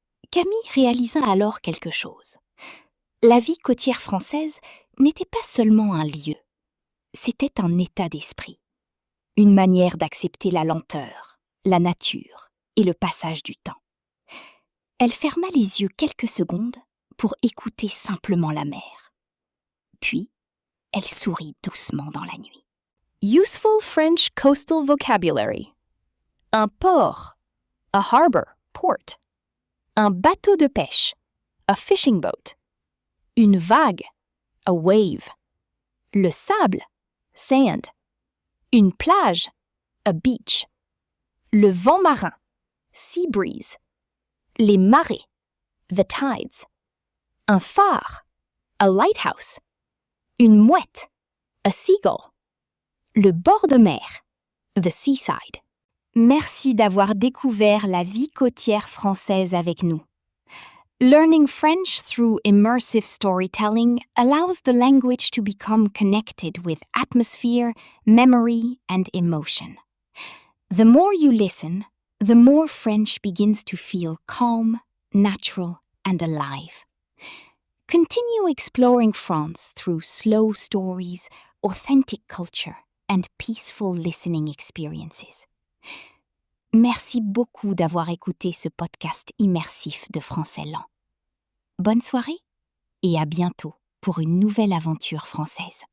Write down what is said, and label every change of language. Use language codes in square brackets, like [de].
[fr] Camille réalisa alors quelque chose. La vie côtière française n'était pas seulement un lieu, c'était un état d'esprit, une manière d'accepter la lenteur, la nature et le passage du temps. Elle ferma les yeux quelques secondes pour écouter simplement la mer. Puis, elle sourit doucement dans la nuit. [en] Useful French coastal vocabulary. [fr] Un port, [en] a harbor, [fr] port. Un bateau de pêche, [en] a fishing boat. [fr] Une vague, [en] a wave. [fr] Le sable, sand. Une plage, [en] a beach. [fr] Le vent marin, [en] sea breeze. [fr] Les marées, [en] the tides. [fr] Un phare, [en] a lighthouse. [fr] Une mouette, [en] a seagull. [fr] Le bord de mer, [en] the seaside. [fr] Merci d'avoir découvert la vie côtière française avec nous. [en] Learning French through immersive storytelling allows the language to become connected with atmosphere, memory, and emotion. The more you listen, the more French begins to feel calm, natural, and alive. Continue exploring France through slow stories, authentic culture, and peaceful listening experiences. [fr] Merci beaucoup d'avoir écouté ce podcast immersif de Français lent. Bonne soirée et à bientôt pour une nouvelle aventure française.